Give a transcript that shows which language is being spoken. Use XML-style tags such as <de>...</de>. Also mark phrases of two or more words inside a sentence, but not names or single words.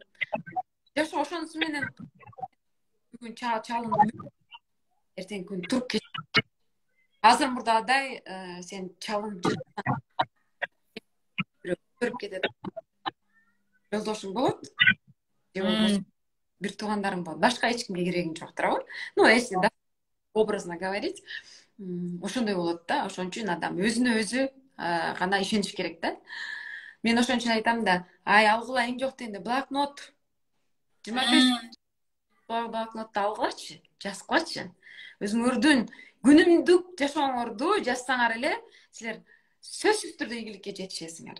<ky>Жашоо ошонусу менен бүгүн чалындым. Эртең күн туруп кет. Азыр мурдагыдай сен чалынып жатсаң көрүп кетет. Жолдошуң болот. Же болбосо бир туугандарың болот. Башка эч кимге керегиң жок, туурабы?</ky> <ru>Ну, если да образно говорить,</ru> <ky>ошондой болот да. Ошон үчүн адам өзүнө өзү гана ишениш керек да. Мен ошон үчүн айтам да, алгыла эң жок дегенде блокнот 25 блокнотду алгылачы, жазгылачы. Өзүңөрдүн күнүмдүк жашооңорду жазсаңар эле, силер сөзсүз түрдө ийгиликке жетишесиңер.</ky>